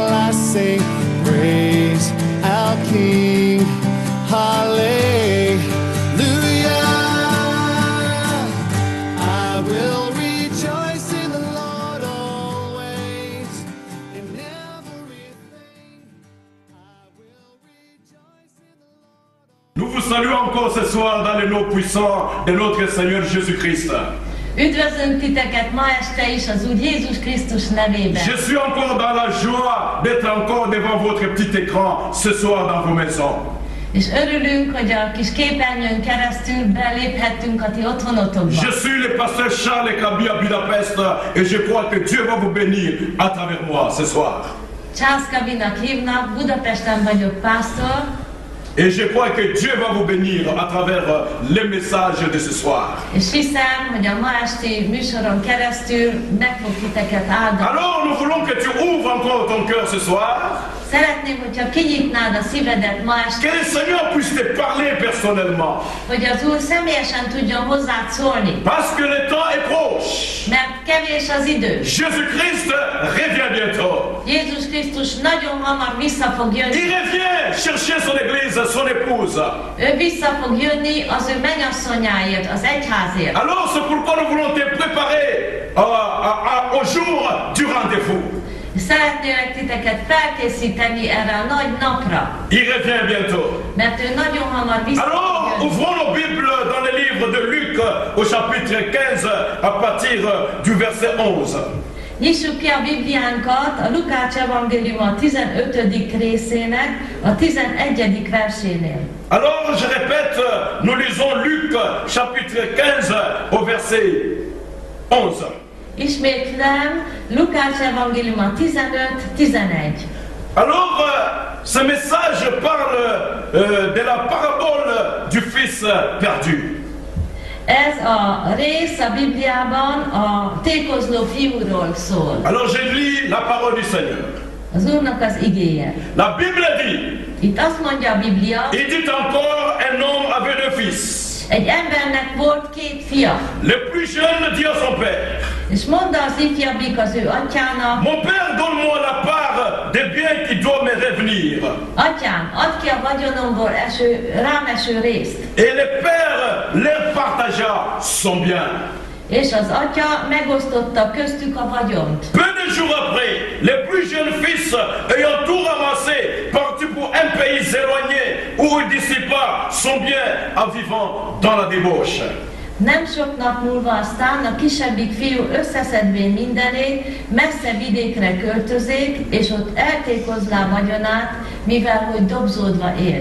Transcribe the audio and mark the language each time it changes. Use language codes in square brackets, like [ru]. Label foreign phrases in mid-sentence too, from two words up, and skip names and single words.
[en] I sing, praise our King, hallelujah. I will rejoice in the Lord always, in everything. I will rejoice in the Lord. [fr] Nous vous saluons encore ce soir dans le nom puissant de notre Seigneur Jésus-Christ. [hu] Üdvözlünk titeket ma este is az Úr Jézus Krisztus nevében. [fr] Je suis encore dans la joie d'être encore devant votre petit écran ce soir dans vos maisons. [hu] És örülünk, hogy a kis képernyőn keresztül beléphettünk a ti otthonotokba. [fr] Je suis le pasteur Charles Kabi à Budapest et je crois que Dieu va vous bénir à travers moi ce soir. [hu] Charles Kabinak hívnak, Budapesten vagyok pásztor. [fr] Et je crois que Dieu va vous bénir à travers les messages de ce soir. [hu] És hiszem, hogy a ma esti műsoron keresztül meg fog titeket áldani. [fr] Alors nous voulons que tu ouvres encore ton cœur ce soir. [hu] Szeretném, hogyha kinyitnád a szívedet ma este, [fr] Que le Seigneur puisse te parler personnellement. [hu] hogy az Úr személyesen tudjon hozzád szólni. [fr] Parce que le temps est proche. [hu] Mert kevés az idő. [fr] Jésus-Christ revient bientôt. [hu] Jézus Krisztus nagyon hamar vissza fog jönni. [fr] Il revient chercher son église, son épouse. [hu] Ő vissza fog jönni az ő mennyasszonyáért, az egyházért. [fr] Alors c'est pourquoi nous voulons te préparer au jour du rendez-vous. [hu] Szeretnélek titeket felkészíteni erre a nagy napra. [fr] Il revient bientôt. [hu] Mert ő nagyon hamar vissza fog [fr] Alors [hu] jönni. [fr] ouvrons nos Bibles dans le livre de Luc au chapitre 15 à partir du verset 11. [hu] Nyissuk ki a Bibliánkat a Lukács evangélium a 15. részének a 11. versénél. [fr] Alors je répète, nous lisons Luc chapitre 15 au verset 11. [hu] Ismétlem, Lukács evangélium a 15-11. [fr] Alors, ce message parle de la parabole du fils perdu. [hu] Ez a rész a Bibliában a tékozló fiúról szól. [fr] Alors, je lis la parole du Seigneur. [hu] Az Úrnak az igéje. [fr] La Bible dit, [hu] Itt azt mondja a Biblia, [fr] il dit encore, un homme avait deux fils. [hu] egy embernek volt két fia. [fr] Le plus jeune dit à son père, [hu] És mondta az ifjabbik az ő atyának, [fr] mon père, donne-moi la part des biens qui doivent me revenir. [hu] atyám, add ki a vagyonomból rám eső részt. [fr] Et le père leur partagea son bien. [hu] És az atya megosztotta köztük a vagyont. [fr] Peu de jours après, le plus jeune fils, ayant tout ramassé, partit pour un pays éloigné où il dissipa son bien en vivant dans la débauche. [hu] Nem sok nap múlva aztán a kisebbik fiú összeszedvén mindenét, messze vidékre költözék, és ott eltékozlá vagyonát, mivel hogy dobzódva él.